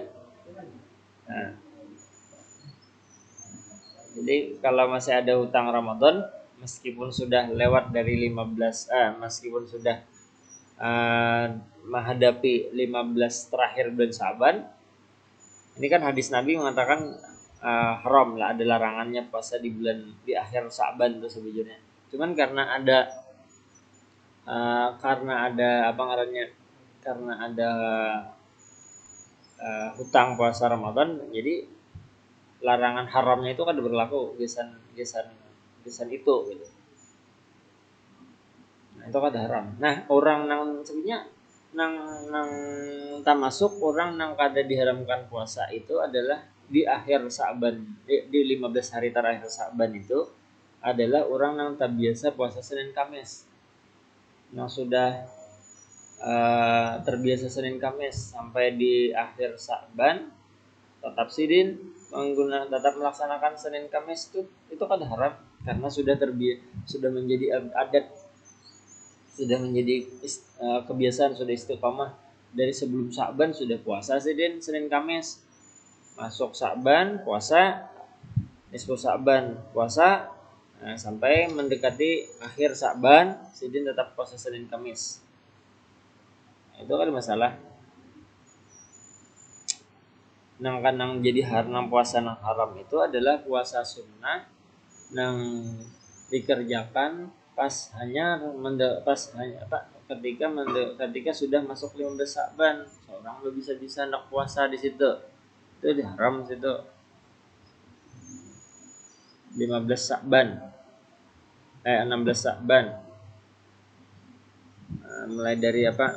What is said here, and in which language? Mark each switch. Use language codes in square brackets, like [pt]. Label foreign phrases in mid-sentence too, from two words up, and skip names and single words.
[id] Nah, jadi kalau masih ada utang Ramadan, meskipun sudah lewat dari 15, meskipun sudah menghadapi 15 terakhir bulan Syaban, ini kan hadis Nabi mengatakan haram lah, ada larangannya puasa di akhir Syaban itu sebetulnya. Cuman karena ada apa ngarannya? Karena ada hutang puasa Ramadan, jadi larangan haramnya itu kan berlaku gesan itu gitu. Nah, itu kan haram. Nah, orang nang sebenarnya nang masuk [bjn] orang nang kada diharamkan [id] puasa itu adalah di akhir Sa'ban, di 15 hari terakhir Sa'ban itu adalah orang nang tak biasa puasa Senin Kamis. Yang sudah terbiasa Senin Kamis sampai di akhir Sa'ban tetap sidin tetap melaksanakan Senin Kamis itu kan haram karena sudah menjadi adat, sudah menjadi kebiasaan, sudah istiqamah dari sebelum Sa'ban sudah puasa sidin Senin Kamis, masuk Sa'ban puasa, nisfu Sa'ban puasa, sampai mendekati akhir Sa'ban sidin tetap puasa Senin Kamis. Itu kan masalah. Nang jadi haram puasa nang haram itu adalah puasa sunnah nang dikerjakan pas hanya ketika sudah masuk 15 Sya'ban, seorang udah bisa hendak puasa di situ. Itu diharam situ. 15 Sya'ban. 16 Sya'ban. Mulai dari apa?